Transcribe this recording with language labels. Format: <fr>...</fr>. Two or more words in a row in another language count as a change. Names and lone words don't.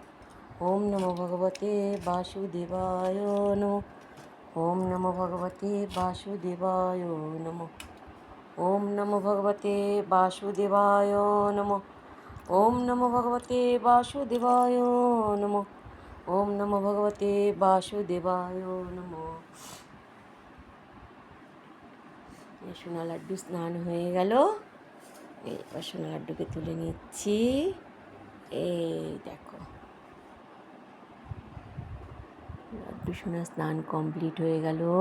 <sa>ॐ नमो भगवते वासुदेवाय नमः। ॐ नमो भगवते वासुदेवाय नमः। ॐ नमो भगवते वासुदेवाय नमः। ॐ नमो भगवते वासुदेवाय नमः। ॐ नमो भगवते वासुदेवाय नमः।</sa> <bn>সোনা লাড্ডু স্নান হয়ে গেল, এবার সোনা লাড্ডুকে তুলে নিচ্ছি। এই দেখো, লাড্ডু সোনা স্নান কমপ্লিট হয়ে গেল।</bn>